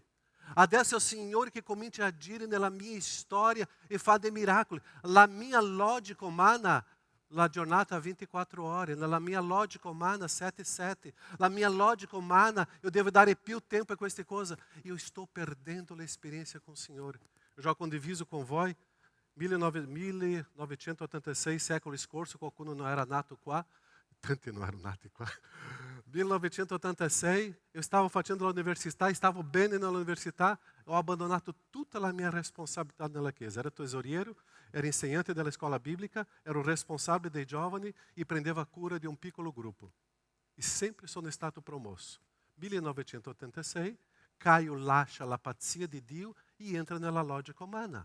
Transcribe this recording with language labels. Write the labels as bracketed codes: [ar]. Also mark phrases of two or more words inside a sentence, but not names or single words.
[it] Adesso è il Signore che comincia a agire nella mia storia e fa dei miracoli. La mia logica umana, la giornata ha 24 ore, nella mia logica umana 7/7, la mia logica umana eu devo dare più tempo a queste cose, io sto perdendo l'esperienza con il Signore. [pt] Eu já [it] condiviso com voi, 1986, secolo scorso, qualcuno non era nato qua, tanti non erano nati qua. 1986, [pt] eu estava [it] facendo l'università, stavo bene nell'università, ho abbandonato tutta la mia responsabilità nella Chiesa. Era tesoriero, era insegnante della scuola biblica, ero responsabile dei giovani e prendevo cura di un piccolo gruppo. E sempre sono stato promosso. 1986, Caio lascia la pazzia di Dio e entra nella logica umana.